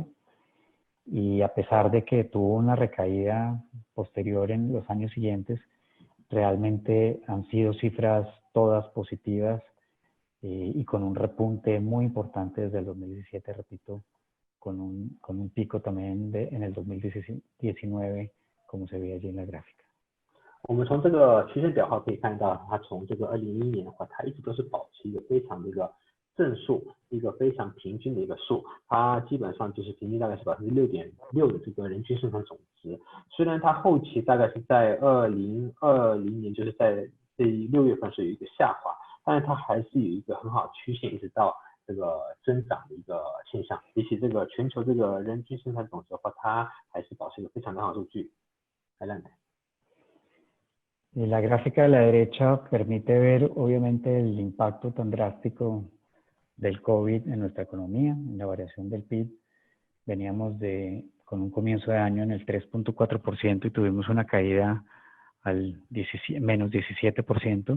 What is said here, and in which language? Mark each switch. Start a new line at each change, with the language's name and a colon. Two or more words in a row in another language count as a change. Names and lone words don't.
Spanish: Y a pesar de que tuvo una recaída posterior en los años siguientes, realmente han sido cifras todas positivas y con un repunte muy importante desde el 2017, repito, con un pico también en el 2019, como se ve allí en la gráfica.
Chinese: 我们从这个曲线表的话可以看到，它从这个2011年的话，它一直都是保持一个非常的一个正数，一个非常平均的一个数，它基本上就是平均大概是6.6%的这个人均生产总值。虽然它后期大概是在2020年，就是在这6月份是有一个下滑，但是它还是有一个很好的曲线，一直到这个增长的一个现象。比起这个全球这个人均生产总值的话，它还是保持一个非常良好的数据。Adelante.
Spanish: Y la gráfica de la derecha permite ver obviamente el impacto tan drástico del COVID en nuestra economía, en la variación del PIB. veníamos con un comienzo de año en el 3.4% y tuvimos una caída al menos 17%.